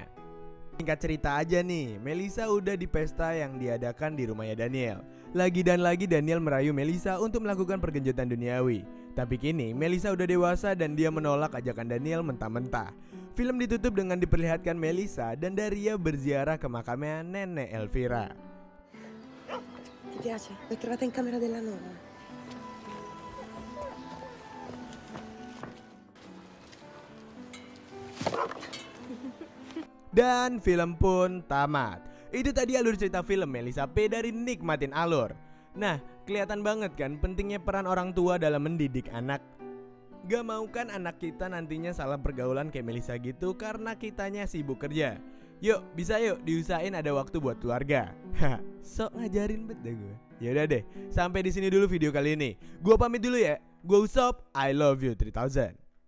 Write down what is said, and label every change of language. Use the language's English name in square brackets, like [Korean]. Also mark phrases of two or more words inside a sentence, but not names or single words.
[Indonesian] Singkat cerita aja nih, Melissa udah di pesta yang diadakan di rumahnya Daniel. Lagi dan lagi Daniel merayu Melissa untuk melakukan pergenjutan duniawi. Tapi kini Melissa udah dewasa dan dia menolak ajakan Daniel mentah-mentah. Film ditutup dengan diperlihatkan Melissa dan Daria berziarah ke makamnya nenek Elvira. [Italian] Ti piace? L'ho trovata in camera della nonna. [Indonesian] Dan film pun tamat. Itu tadi alur cerita film Melissa P dari Nikmatin Alur. Nah, kelihatan banget kan pentingnya peran orang tua dalam mendidik anak. Gak mau kan anak kita nantinya salah pergaulan kayak Melissa gitu karena kitanya sibuk kerja. Yuk, bisa yuk diusahain ada waktu buat keluarga. Hah, sok ngajarin bet deh gue. Yaudah deh, sampai di sini dulu video kali ini. Gue pamit dulu ya. Gue Usop, [English] I love you 3000.